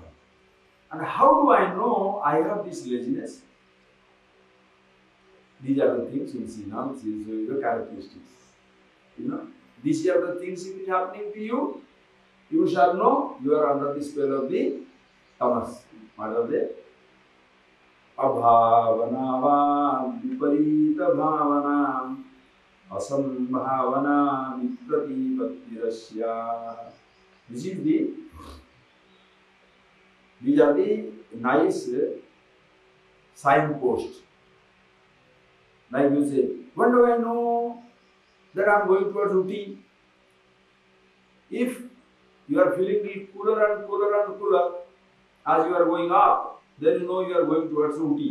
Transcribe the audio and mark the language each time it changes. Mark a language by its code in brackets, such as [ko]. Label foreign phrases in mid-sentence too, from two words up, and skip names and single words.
[en] And how do I know I have this laziness? These are the things you see now, these are the characteristics. You know, these are the things which is happening to you. You shall know you are under the spell of the tamas. What are they? [sa] Abhavana viparita bhavana asambhavana vipratipatirasya. [en] These are the nice signposts. Like you say, when do I know that I am going towards Uti? If you are feeling cooler and cooler as you are going up, then you know you are going towards Uti.